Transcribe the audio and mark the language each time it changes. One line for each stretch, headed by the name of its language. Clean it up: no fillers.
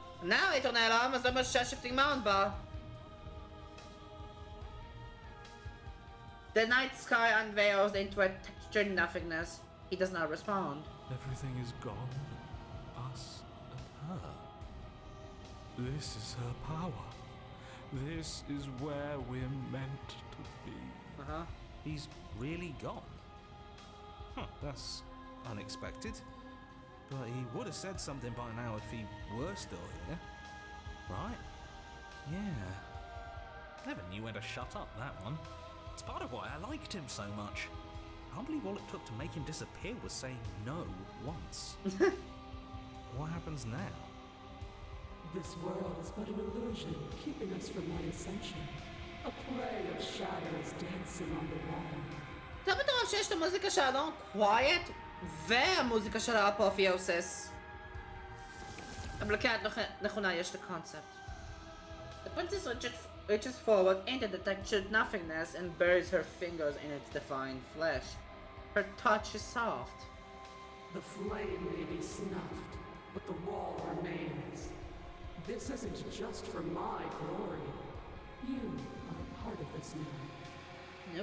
Hebrew: narrator נעלם, אז זה מה שהשיפטינג מאונט בא.
English: The night sky unveils into a textured nothingness. He does not respond. Everything is gone. Us and her. This is her power. This is where we're meant to be. He's really gone. Huh, that's unexpected. But he would have said something by now if he were still here. Right? Yeah. Never knew when to shut up, that one. It's part of why I liked him so much. I can't believe all it took to make him disappear was saying no once. What happens now? This world is but an illusion, keeping us from my ascension. A play of shadows dancing on the wall.
Hebrew: אתה בטוח שיש את המוזיקה של אלון קווייט והמוזיקה של האפותיאוסיס. אבל כן, נכונה, יש את הקונספט.
English: The princess reaches forward into the textured nothingness and buries her fingers in its defined flesh. Her touch is soft. The flame may be snuffed, but the wall remains. This isn't just for my glory. You are a part of this now.